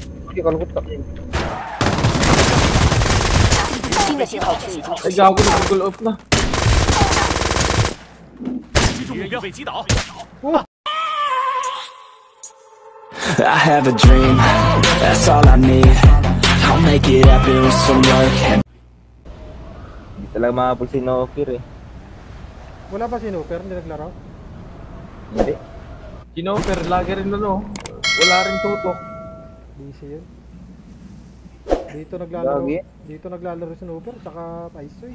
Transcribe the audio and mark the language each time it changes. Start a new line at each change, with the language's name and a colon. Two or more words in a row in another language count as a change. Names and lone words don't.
Filipino: Hindi, kalukot ka.
Chinese: 新的信号区已经出
Filipino: Ay,
Chinese: 现。
Filipino: gago nag-Google off na.
Chinese: 击中目标，被击倒。
English: I have a dream, that's all I need. I'll make it happen with some work.
Filipino: Hindi talaga makapul si Nokir eh. Wala ba si Nooper? Hindi naglaro? Hindi. Kinoper, lagi rin ano. Wala rin tutok. Busy yun. Dito naglalaro. Lagi? Dito naglalaro si Nooper, tsaka Paisoy.